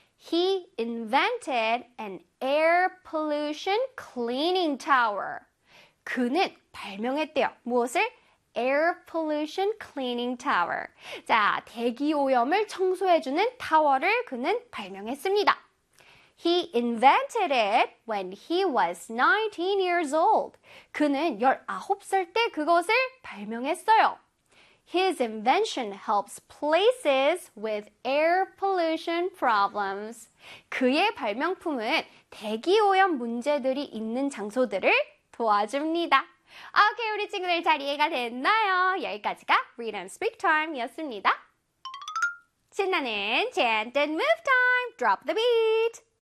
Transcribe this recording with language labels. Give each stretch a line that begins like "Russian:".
English: He invented an air pollution cleaning tower.
Korean: 그는 발명했대요. 무엇을?
English: Air pollution cleaning tower.
Korean: 자, 대기 오염을 청소해주는 타워를 그는 발명했습니다.
English: He invented it when he was 19 years old.
Korean: 그는 19살 때 그것을 발명했어요.
English: His invention helps places with air pollution problems.
Korean: 그의 발명품은 대기 오염 문제들이 있는 장소들을 도와줍니다. Okay, 우리 친구들 잘 이해가 됐나요? 여기까지가 Read and Speak Time이었습니다.
English: 신나는 Chant and Move Time! Drop the beat!